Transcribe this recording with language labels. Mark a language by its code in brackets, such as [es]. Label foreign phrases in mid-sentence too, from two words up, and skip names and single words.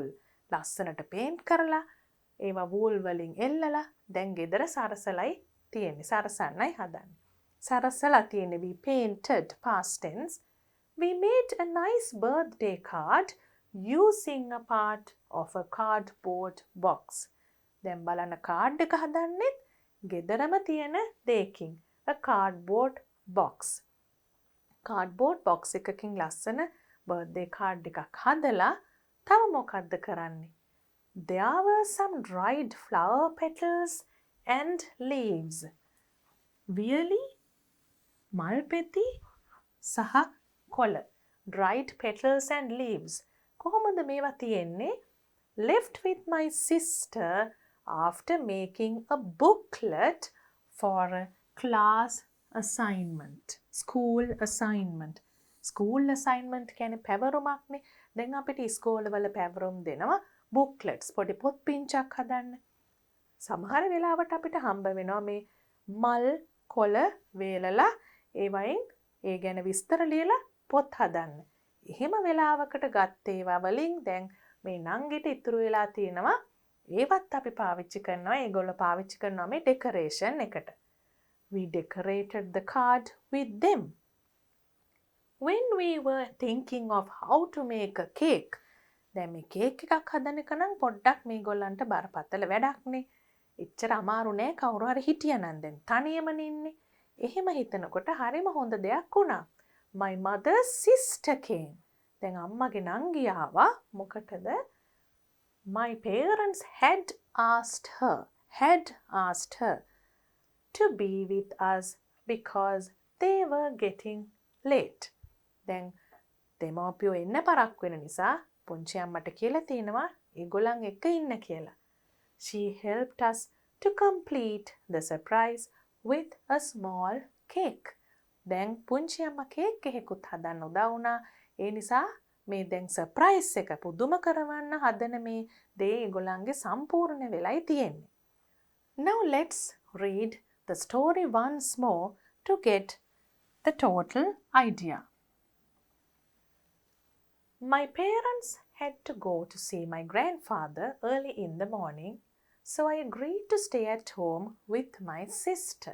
[si] ලස්සනට paint කරලා ඒවා wool වලින් එල්ලලා දැන් ගෙදර සරසලයි තියෙන්නේ. සරසන්නයි හදන්නේ. සරසලා තියෙන්නේ [en] we painted past tense. We made a nice birthday card using a part of a cardboard box. [si] දැන් බලන්න කාඩ් එක හදන්නේ ගෙදරම තියෙන දෙයකින්. [en] a cardboard box. cardboard box [si] එකකින් ලස්සන [en] birthday card [si] එකක් හදලා තව මොකද්ද කරන්නේ? [en] There were some dried flower petals and leaves. Really? [si] මල් පෙති සහ කොළ. [en] dried petals and leaves. [si] කොහොමද මේවා තියෙන්නේ? [en] Left with my sister after making a booklet for a class assignment. School assignment. School assignment [si] කියන්නේ පැවරුමක්නේ. දැන් අපිට ඉස්කෝලවල පැවරුම් දෙනවා booklets පොඩි පොත් පිංචක් හදන්න. සමහර වෙලාවට අපිට හම්බ වෙනවා මේ මල් කොළ වේලලා ඒවයින් ඒ ගැන විස්තර ලියලා පොත් හදන්න. එහෙම වෙලාවකට ගත්ත ඒවා වලින් දැන් මේ නංගිට ඉතුරු වෙලා තියෙනවා ඒවත් අපි පාවිච්චි කරනවා. ඒගොල්ලෝ පාවිච්චි කරනවා මේ decoration එකට. [en] We decorated the card with them. When we were thinking of how to make a cake, [si] දැන් මේ කේක් එකක් හදන එක නම් පොඩ්ඩක් මේගොල්ලන්ට බරපතල වැඩක්නේ. එච්චර අමාරු නෑ කවුරු හරි හිටියනම් දැන් තනියමනේ ඉන්නේ. එහෙම හිතනකොට හරිම හොඳ දෙයක් වුණා. [en] My mother's sister came. [si] දැන් අම්මගේ නංගි ආවා. මොකටද? [en] My parents had asked her to be with us because they were getting late. [si] දැන් දෙමව්පියෝ එන්න පරක් වෙන නිසා පුංචි අම්මට කියලා තියෙනවා ඒගොල්ලන් එක්ක ඉන්න කියලා. [en] She helped us to complete the surprise with a small cake. [si] දැන් පුංචි අම්මා කේක් එකකුත් හදන්න උදව් වුණා. ඒ නිසා මේ දැන් සර්ප්‍රයිස් එක පුදුම කරවන්න හදන මේ දේ ඒගොල්ලන්ගේ සම්පූර්ණ වෙලයි තියෙන්නේ. [en] Now let's read the story once more to get the total idea. My parents had to go to see my grandfather early in the morning, so I agreed to stay at home with my sister.